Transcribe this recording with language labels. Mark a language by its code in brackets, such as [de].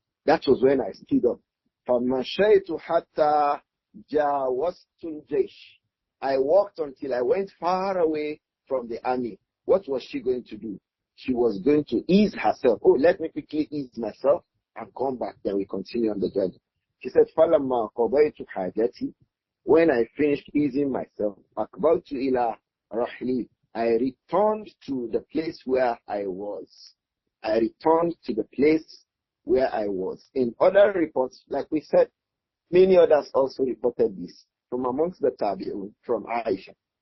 [en] That was when I stood up. [ar] فَمَشَيْتُ حَتَّى جَاوَزْتُ الْجَيْشِ. [en] I walked until I went far away from the army. What was she going to do? She was going to ease herself. Oh, let me quickly ease myself and come back. Then we continue on the journey. She said, [ar] فَلَمَّا قَضَيْتُ حَاجَتِي. [en] When I finished easing myself, [ar] أَقْبَلْتُ إِلَىٰ رَحْلِي. [en] I returned to the place where I was. I returned to the place where I was. In other reports, like we said, many others also reported this from amongst the Tabi'un, from Āishah.